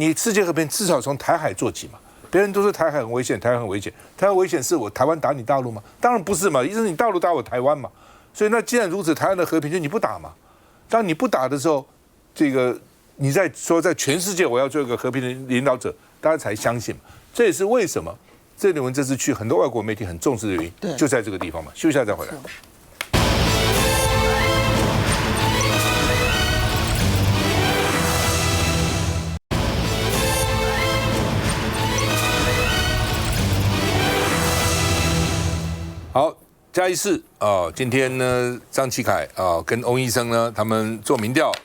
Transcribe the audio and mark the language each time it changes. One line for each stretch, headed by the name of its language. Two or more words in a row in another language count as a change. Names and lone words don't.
Chinese: 你世界和平至少從台海做起嘛。別人都說台海很危險，台海很危險，台海危險是我台灣打你大陸嗎？當然不是嘛，意思是你大陸打我台灣嘛。所以那既然如此，台灣的和平就你不打嘛。當你不打的時候，這個你在說在全世界我要做一個和平的領導者，大家才相信嘛。這也是為什麼鄭麗文這次去，很多外國媒體很重視的原因，就在這個地方嘛。休息一下再回來。好，嘉義市啊，今天呢，張啟凱啊跟翁醫生呢，他們做民調，